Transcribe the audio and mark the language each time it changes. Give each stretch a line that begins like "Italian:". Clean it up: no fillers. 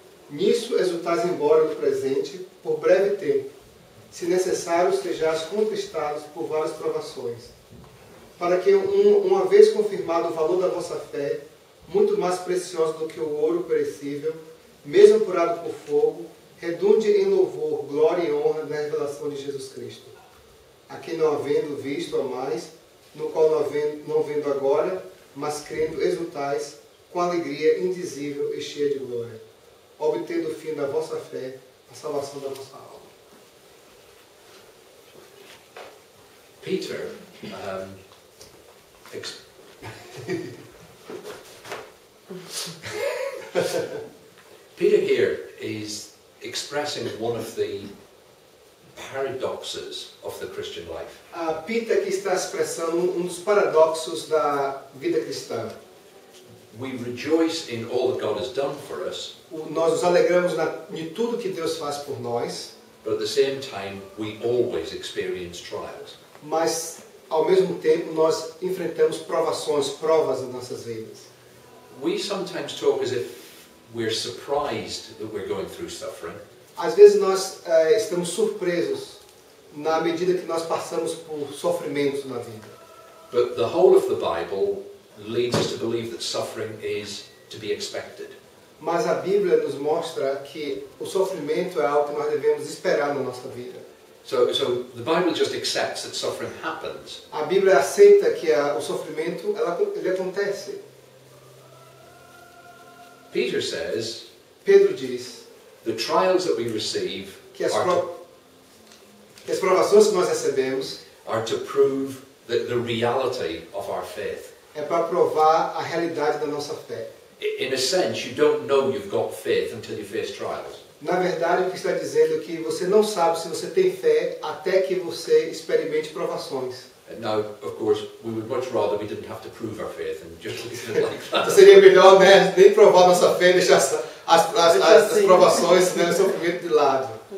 Portuguese: Nisso exultais embora no presente, por breve tempo, se necessário sejais contristados por várias provações, para que, uma vez confirmado o valor da vossa fé, muito mais preciosa do que o ouro perecível, mesmo apurado por fogo, redunde em louvor, glória e honra na revelação de Jesus Cristo, a quem não havendo visto a mais, no qual não vendo agora, mas crendo exultais, com alegria indizível e cheia de glória, obtendo o fim da vossa fé, a salvação da vossa alma.
English: Peter, Peter here is expressing one of the paradoxes of the Christian life.
Portuguese: Peter aqui está expressando dos paradoxos da vida cristã.
English: We rejoice in all that God has done for us.
Portuguese: Nós nos alegramos de tudo que Deus faz por nós.
English: But at the same time, we always experience trials.
Portuguese: Mas, ao mesmo tempo, nós enfrentamos provas nas nossas vidas.
English: We sometimes talk as if we're surprised that we're going through suffering.
Portuguese: Às vezes nós estamos surpresos na medida que nós passamos por sofrimentos na vida.
English: But the whole of the Bible leads us to believe that suffering is to be expected.
Portuguese: Mas a Bíblia nos mostra que o sofrimento é algo que nós devemos esperar na nossa vida.
English: So the Bible just accepts that suffering happens.
Portuguese: A Bíblia aceita que o sofrimento ele acontece.
English: Peter says,
Portuguese: Pedro diz
English: the trials that we receive
Portuguese: que as provações que nós recebemos
English: are to prove the reality of our faith.
Portuguese: É para provar a realidade da nossa fé.
English: In a sense, you don't know you've got faith until you face trials.
Portuguese: Na verdade, o que está dizendo é que você não sabe se você tem fé até que você experimente provações.
English: Now, of course, we would much rather we didn't have to prove our faith and just leave it like that.
Portuguese: Então seria melhor, né, nem provar nossa fé, deixar as provações, né, o sofrimento de lado.